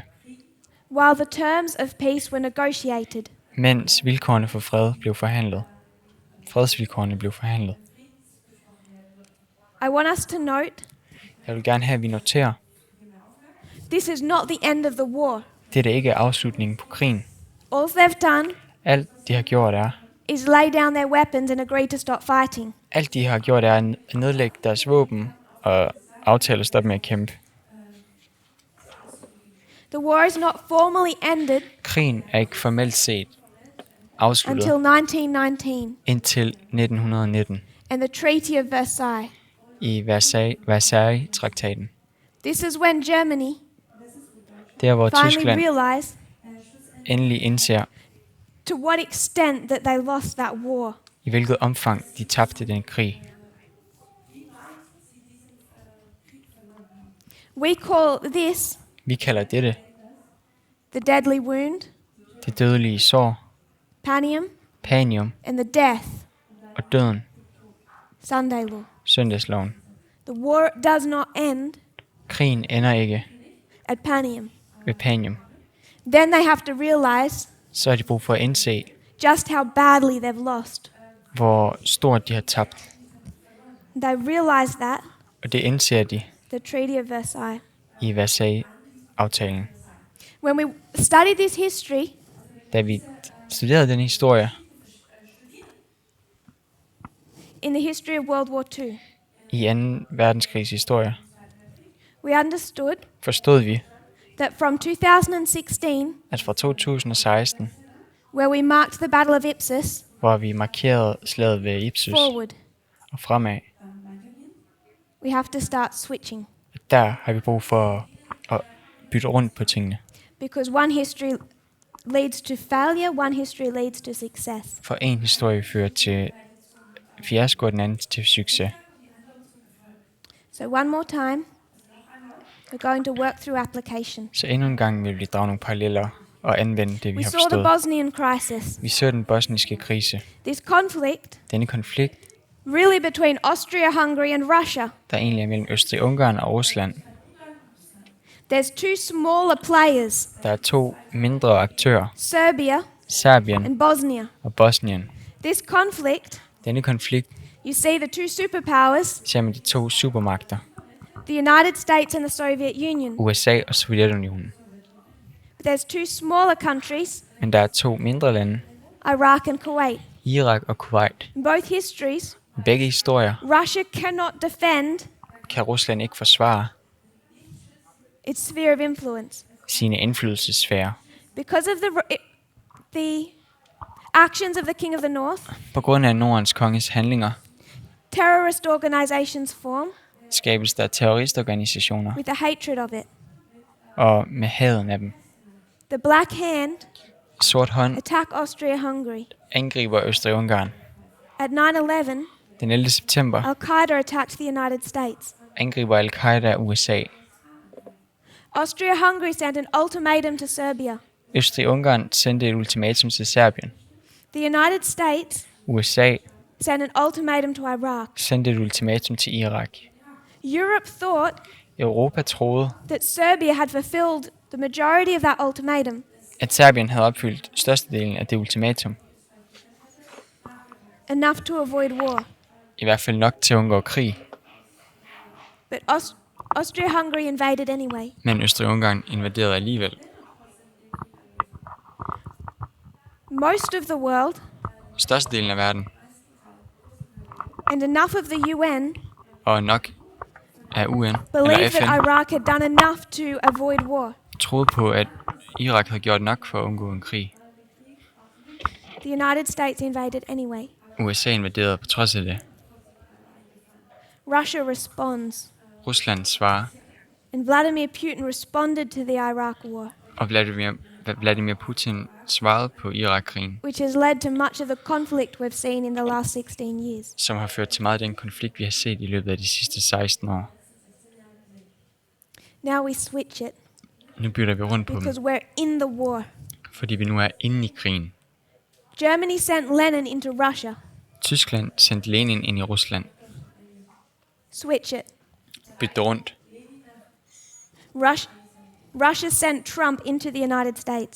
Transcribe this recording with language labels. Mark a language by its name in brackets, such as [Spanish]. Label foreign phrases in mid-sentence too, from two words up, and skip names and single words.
[English] while the terms of peace were negotiated. [Danish] mens vilkårene for fred blev forhandlet. Fredsvilkårene blev forhandlet. [English] I want us to note, [Danish] Jeg vil gerne have, at vi noterer, [English] this is not the end of the war. [Danish] det er ikke afslutningen på krigen. [English] All they've done [Danish] Alt de har gjort er, [English] is lay down their weapons and agree to stop fighting. [Danish] alt de har gjort er at nedlægge deres våben og aftale at stoppe med at kæmpe. [English] The war is not formally ended [Danish] Krigen er ikke formelt set afsluttet [English] until 1919 [Danish] indtil 1919 [English] and the Treaty of Versailles. [Danish] i Versailles-traktaten. [English] This is when Germany [Danish] Der hvor [English] finally [Danish] Tyskland [English] realized [Danish] endelig indser, [English] to what extent that they lost that war. [Danish] i hvilket omfang de tabte den krig. [English] We call this [Danish] Vi kalder dette [English] the deadly wound, [Danish] det dødelige sår, [English] panium, [Danish] panium [English] and the death, [Danish] og døden, [English] Sunday law. [Danish] søndagsloven. [English] The war does not end [Danish] Krigen ender ikke [English] at panium. [Danish] ved panium. [English] Then they have to realize [Danish] Så har de brug for at indse, [English] just how badly they've lost. [Danish] hvor stort de har tabt. [English] They realize that, [Danish] Og det indser de [English] the Treaty of Versailles. [Danish] i Versailles-aftalen. [English] When we study this history, [Danish] Da vi studerede den historie [English] in the history of World War II, [Danish] i 2. verdenskrigs historie, [English] we understood [Danish] forstod vi, [English] that from 2016, [Danish] at fra 2016, [English] where we marked the Battle of Ipsus, [Danish] hvor vi markerede slaget ved Ipsus [English] forward, [Danish] og fremad, [English] we have to start switching. [Danish] der har vi brug for at bytte rundt på tingene. [English] Because one history leads to failure, one history leads to success. [Danish] For en historie fører til fiasko, og den anden til succes. [English] So one more time, we're going to work through application. [Danish] Så endnu en gang vil vi drage nogle paralleller og anvende det, vi [English] We [Danish] har [English] saw the [Danish] forstået. [English] Bosnian crisis. [Danish] Vi så den bosniske krise. [English] This conflict, [Danish] Denne konflikt, [English] really between Austria, Hungary and Russia. [Danish] der egentlig er mellem Østrig-Ungarn og Rusland. [English] There's two smaller players, [Danish] Der er to mindre aktører, [English] Serbia [Danish] Serbien [English] and Bosnia. [Danish] og Bosnien. [English] This conflict, [Danish] Denne konflikt [English] you see the two superpowers, [Danish] ser man de to supermagter, [English] the United States and the Soviet Union. [Danish] USA og Sovjetunionen. [English] There's two smaller countries, [Danish] Men der er to mindre lande, [English] Iraq and Kuwait. [Danish] Irak og Kuwait. [English] In both histories, [Danish] I begge historier [English] Russia cannot defend [Danish] kan Rusland ikke forsvare [English] its sphere of influence [Danish] sine indflydelsessfærer. [English] because of the actions of the King of the North. [Danish] På grund af Nordens konges handlinger [English] Terrorist organizations form [Danish] skabes der terroristorganisationer [English] with a hatred of it. [Danish] og med haden af dem. [English] The Black Hand [Danish] Sort hånd [English] attack Austria-Hungary. [Danish] angriber Østrig-Ungarn. [English] At 9/11, [Danish] Den 11. september [English] Al-Qaeda attacked the United States. [Danish] angriber Al-Qaida USA. [English] Austria-Hungary sent an ultimatum to Serbia. [Danish] Østrig-Ungarn sendte et ultimatum til Serbien. [English] The United States [Danish] USA [English] sent an ultimatum to Iraq. [Danish] sendte et ultimatum til Irak. [English] Europe thought [Danish] Europa troede, [English] that Serbia had fulfilled the majority of that ultimatum, [Danish] at Serbien havde opfyldt størstedelen af det ultimatum. [English] enough to avoid war. [Danish] I hvert fald nok til at undgå krig. [English] But Austria-Hungary invaded anyway. [Danish] Men Østrig-Ungarn invaderede alligevel. [English] most of the world, [Danish] størstedelen af verden, [English] and enough of the UN [Danish] og nok af UN eller [English] believed [Danish] FN, [English] that Iraq had done enough to avoid war. [Danish] troede på, at Irak havde gjort nok for at undgå en krig. [English] The United States invaded anyway. [Danish] USA invaderede på trods af det. [English] Russia responds, [Danish] Rusland svarer, [English] and Vladimir Putin responded to the Iraq war, [Danish] og Vladimir Putin svarede på Irak-krigen, [English] which has led to much of the conflict we've seen in the last 16 years. [Danish] som har ført til meget af den konflikt, vi har set i løbet af de sidste 16 år. [English] Now we switch it [Danish] Nu bytter vi rundt på dem, [English] because we're in the war. [Danish] fordi vi nu er inde i krigen. [English] Germany sent Lenin into Russia. [Danish] Tyskland sendte Lenin ind i Rusland. [English] Switch it. [Danish] Bytte rundt. [English] Russia sent Trump into the United States